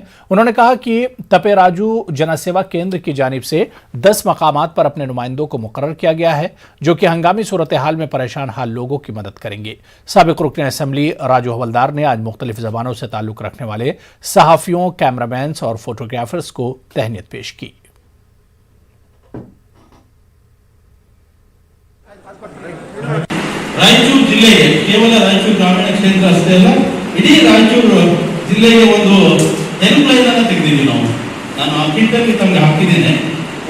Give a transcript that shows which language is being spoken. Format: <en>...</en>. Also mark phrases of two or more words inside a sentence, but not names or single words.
<ur>انہوں نے کہا کہ تپے راجو جن سیوا کیندر کی جانب سے 10 مقامات پر اپنے نمائندوں کو مقرر کیا گیا ہے، جو کہ ہنگامی صورت حال میں پریشان حال لوگوں کی مدد کریں گے. سابق رکن اسمبلی راجو حوالدار نے آج مختلف زبانوں سے تعلق رکھنے والے صحافیوں، کیمرہ مینز اور فوٹوگرافرز کو تہنیت پیش کی.</ur> <kn>ರಾಯಚೂರು ಜಿಲ್ಲೆಗೆ ಕೇವಲ ರಾಯಚೂರು ಗ್ರಾಮೀಣ ಕ್ಷೇತ್ರ ಅಷ್ಟೇ ಅಲ್ಲ, ಇಡೀ ರಾಯಚೂರು ಜಿಲ್ಲೆಗೆ ಒಂದು ಹೆಲ್ಪ್ ಲೈನ್ ಅನ್ನು ತೆಗೆದಿದ್ದೀವಿ ನಾವು. ನಾನು ಆ ಕಿಟ್ಟಲ್ಲಿ ತಮಗೆ ಹಾಕಿದ್ದೇನೆ.</kn>